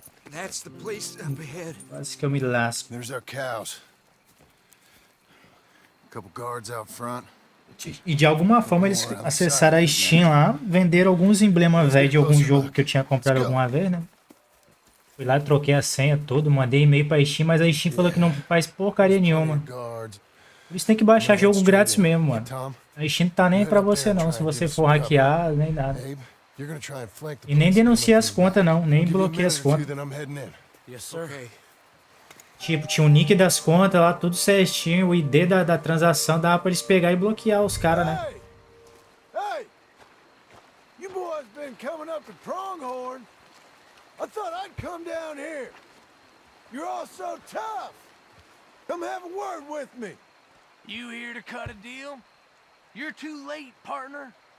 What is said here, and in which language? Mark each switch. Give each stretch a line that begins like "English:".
English: That's the place up ahead.
Portuguese: Quase que eu me lasco.
English: There's our cows. A couple guards out front.
Portuguese: E de alguma forma eles acessaram a Steam lá, venderam alguns emblemas velhos de algum jogo que eu tinha comprado alguma vez, né? Fui lá, troquei a senha, tudo, mandei e-mail pra Steam, mas a Steam falou que não faz porcaria nenhuma. Por isso tem que baixar jogo grátis mesmo, mano. A Steam não tá nem pra você não, se você for hackear, nem nada. E nem denuncia as contas não, nem bloqueia as contas.
English: Yes, sir.
Portuguese: Tipo, tinha o nick das contas lá, tudo certinho, o ID da transação, dava pra eles pegar e bloquear os caras, né?
English: Hey! Hey! You boys been coming up to Pronghorn. I thought I'd come down here. You're all so tough. Come have a word with me. You here to cut a deal? You're too late, partner.